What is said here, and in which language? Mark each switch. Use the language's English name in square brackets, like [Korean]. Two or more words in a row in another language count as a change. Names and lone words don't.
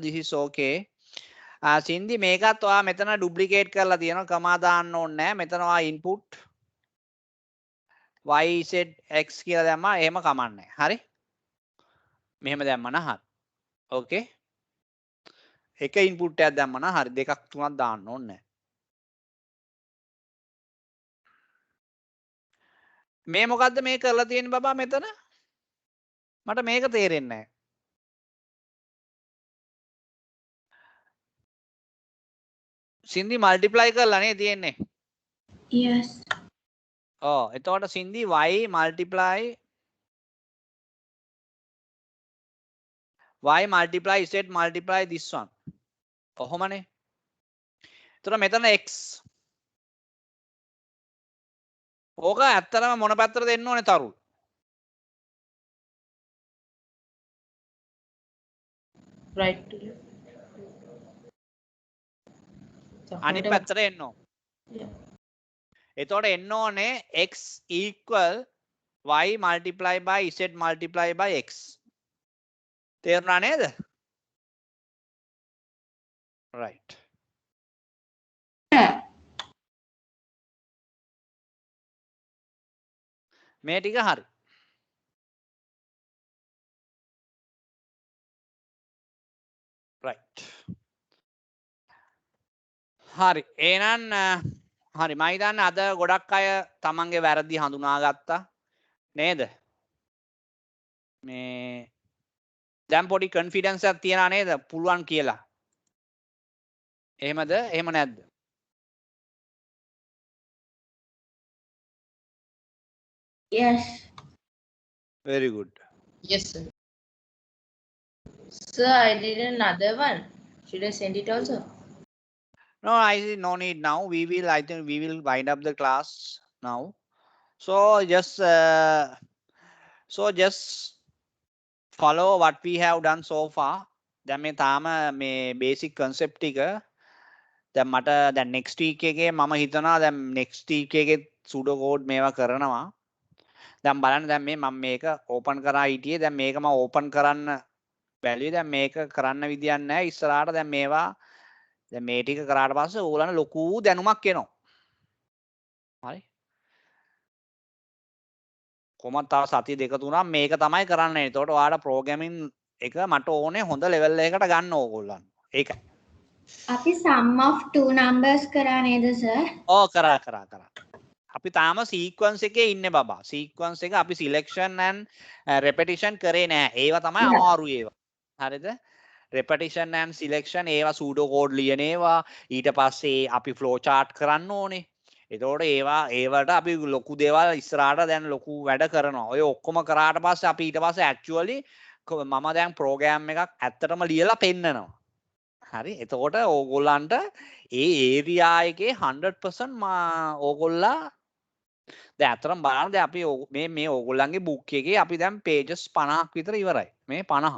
[English] This is okay. Cindy, [Sinhala] මේකත් ඔයා මෙතන duplicate කරලා තියෙනවා. කමා දාන්න ඕනේ නැහැ. මෙතන ඔයා [English] input y z x [Sinhala] කියලා දැම්මා. එහෙම කමන්නේ. හරි? මෙහෙම දැම්මම හරි. Okay. එක input එකක් දැම්මම හරි. දෙකක් තුනක් දාන්න ඕනේ නැහැ. මේ මොකද්ද මේ කරලා තියෙන්නේ බබා මෙතන? මට මේක තේරෙන්නේ නැහැ. සින්දි මල්ටිප්ලයි කරලා නේ තියෙන්නේ. [English] Yes. [Sinhala] ඔව් එතකොට [English] සින්දි y multiply z multiply this one. [Sinhala] ඔහොමනේ. එතකොට මෙතන x. ඕක ඇත්තටම මොන පැත්තට දෙන්න ඕනේ තරුල්? [English] Right to left. [Sinhala] අනිත් පැත්තට එන්න ඕන. [English] Yeah. [Sinhala] එතකොට එන්න ඕනේ [English] x equal y multiply by z multiply by x. [Sinhala] තේරුණා නේද? right. මේ ටික හරි. [English] right. [Sinhala] හරි එහෙනම් හරි මම හිතන්නේ අද ගොඩක් අය තමන්ගේ වැරදි හඳුනාගත්තා නේද මේ දැන් පොඩි කොන්ෆිඩන්ස් එකක් තියනා නේද පුළුවන් කියලා එහෙමද එහෙම නැද්ද [English] Yes. very good Yes, sir. Sir, I did another one. Should I send it also? no I see no need now I think we will wind up the class now so just follow what we have done so far දැන් [Sinhala] මේ තාම මේ [English] basic concept [Sinhala] ටික දැන් මට දැන් [English] next week [Sinhala] එකේ මම හිතනවා දැන් [English] next week [Sinhala] එකේ [English] pseudo code [Sinhala] මේවා කරනවා දැන් බලන්න දැන් මේ මම මේක open කරා හිටියේ දැන් මේක මම open කරන්න බැලුවේ දැන් මේක කරන්න විදියක් නැහැ ඉස්සරහට දැන් මේවා දැන් මේ ටික කරාට පස්සේ ඕගොල්ලන්ට ලොකු දැනුමක් එනවා හරි කොහොමද තව සතිය දෙක තුනක් මේක තමයි කරන්නේ එතකොට ඔයාලා ප්‍රෝග්‍රෑමින් එක මට ඕනේ හොඳ ලෙවල් එකකට ගන්න ඕගොල්ලන් ඒකයි [English] අපි sum of two numbers [Sinhala] කරා නේද [English] sir? [Sinhala] ඕ කරා අපි තාම සීක්වන්ස් එකේ ඉන්නේ බබා සීක්වන්ස් එක අපි [English] selection and repetition [Sinhala] කරේ නෑ ඒවා තමයි අමාරු ඒවා හරිද [English] repetition and selection [Sinhala] ඒවා [English] pseudo code [Sinhala] ලියන ඒවා ඊට පස්සේ අපි [English] flow chart [Sinhala] කරන්න ඕනේ. එතකොට ඒවට අපි ලොකු දේවල් ඉස්සරහට දැන් ලොකු වැඩ කරනවා. ඔය ඔක්කොම කරාට පස්සේ අපි ඊට පස්සේ actually මම දැන් program එකක් ඇත්තටම ලියලා පෙන්නනවා. හරි. එතකොට ඕගොල්ලන්ට ඒ area එකේ 100% ඕගොල්ලා දැන් අතරම බලන්න දැන් අපි මේ ඕගොල්ලන්ගේ book එකේ අපි දැන් pages 50ක් විතර ඉවරයි. මේ 50.